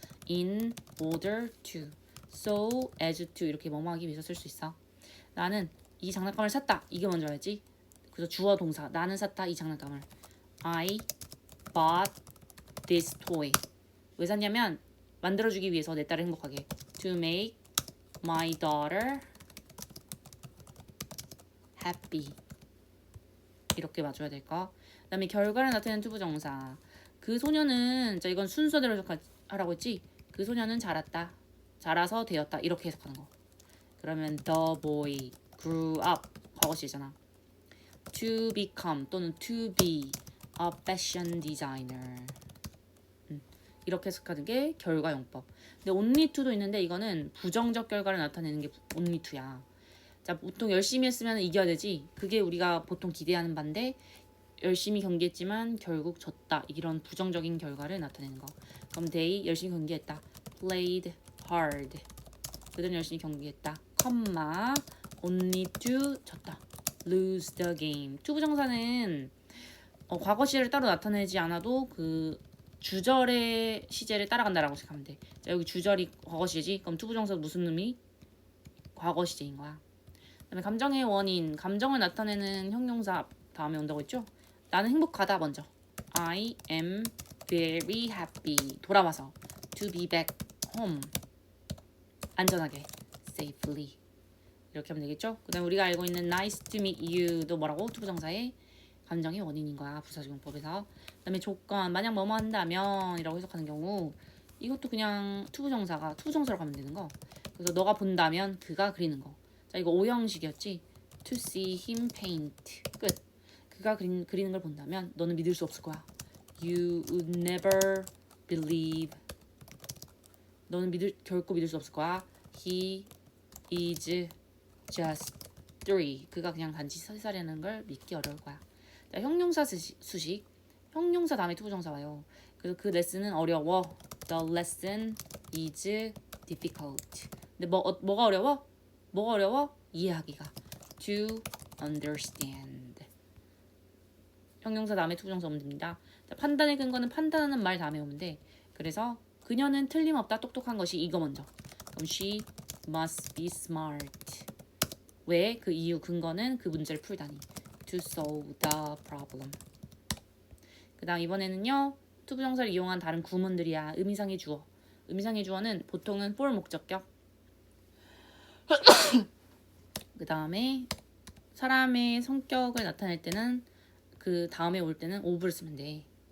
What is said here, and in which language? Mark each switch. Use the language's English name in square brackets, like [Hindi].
[English] in order to, so as to [Korean] 이렇게 뭐뭐 하기 위해서 쓸 수 있어. 나는 이 장난감을 샀다. 이게 먼저 알지? 그래서 주어 동사. 나는 샀다 이 장난감을. [English] I bought this toy. [Korean] 왜 샀냐면 만들어주기 위해서 내 딸을 행복하게. [English] To make my daughter happy. [Korean] 이렇게 맞춰야 될까? 그 다음에 결과를 나타내는 투부정사. 그 소녀는 자 이건 순서대로 해석하라고 했지? 그 소녀는 자랐다. 자라서 되었다. 이렇게 해석하는 거. [English] 그러면 the boy grew up [Korean] 과거시잖아. [English] To become 또는 to be a fashion designer. [Korean] 이렇게 해석하는 게 결과용법. 근데 only to도 있는데 이거는 부정적 결과를 나타내는 게 only to야. 자, 보통 열심히 했으면 이겨야 되지. 그게 우리가 보통 기대하는 바인데 열심히 경기했지만 결국 졌다. 이런 부정적인 결과를 나타내는 거. 그럼 they 열심히 경기했다. [English] played hard. [Korean] 그들은 열심히 경기했다. 컴마 only to 졌다. [English] lose the game. [Korean] to 부정사는 과거 시제를 따로 나타내지 않아도 그 주절의 시제를 따라간다라고 생각하면 돼. 자, 여기 주절이 과거 시제지? 그럼 to 부정사 무슨 의미? 과거 시제인 거야. 그다음에 감정의 원인, 감정을 나타내는 형용사 다음에 온다고 했죠? 나는 행복하다 먼저. [English] I am very happy. [Korean] 돌아와서 [English] to be back home. [Korean] 안전하게, safely. 이렇게 하면 되겠죠? 그다음에 우리가 알고 있는 nice to meet you도 뭐라고? 투부정사의 감정의 원인인 거야. 부사적용법에서. 그다음에 조건, 만약 뭐뭐 한다면 이라고 해석하는 경우 이것도 그냥 투부정사가 투부정사로 가면 되는 거. 그래서 너가 본다면 그가 그리는 거. 자, 이거 오형식이었지? [English] To see him paint. [Korean] 끝. 그가 그리는 걸 본다면 너는 믿을 수 없을 거야. [English] You would never believe. [Korean] 너는 결코 믿을 수 없을 거야. [English] He is just 3. [Korean] 그가 그냥 단지 3살이라는 걸 믿기 어려울 거야. 자, 형용사 수식. 형용사 다음에 투부정사 와요. 그래서 그 레슨은 어려워. [English] The lesson is difficult. [Korean] 근데 뭐가 어려워? 뭐가 어려워? 이해하기가. [English] To understand. [Korean] 형용사 다음에 투부정사 오면 됩니다. 자, 판단의 근거는 판단하는 말 다음에 오면 돼. 그래서 그녀는 틀림없다 똑똑한 것이 이거 먼저. [English] 그럼 she must be smart. [Korean] 왜? 그 이유 근거는 그 문제를 풀다니. [English] To solve the problem. [Korean] 그 다음 이번에는요. 투부정사를 이용한 다른 구문들이야. 의미상의 주어. 의미상의 주어는 보통은 for 목적격. 그 다음에 사람의 성격을 나타낼 때는 그 다음에 올 때는 of를 쓰면 돼.